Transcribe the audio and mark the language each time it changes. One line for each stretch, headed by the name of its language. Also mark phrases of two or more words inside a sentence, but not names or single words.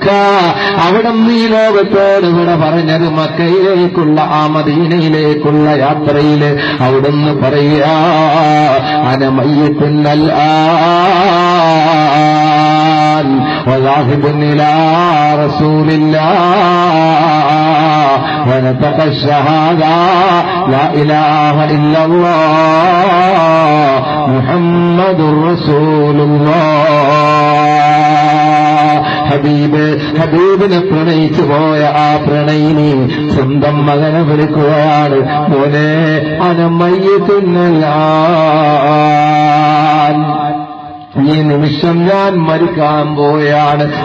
Malayalam: അവിടുന്ന് ഈ ലോകത്തോട് ഇവിടെ പറഞ്ഞത് മക്കയിലേക്കുള്ള ആ മദീനയിലേക്കുള്ള യാത്രയില് അവിടുന്ന് പറയുക,
Arabic: أنا ميت الآن وذاهب إلى رسول الله ونطق الشهادة لا إله إلا الله محمد رسول الله.
Malayalam: ഹബീബിനെ പ്രണയിച്ചു പോയ ആ പ്രണയിനി സ്വന്തം മകനെ വിളിക്കുകയാണ്, മോനെ അനമയ്യത്തുന്നല്ലാൻ, ഈ നിമിഷം ഞാൻ മരിക്കാൻ പോയാണ്.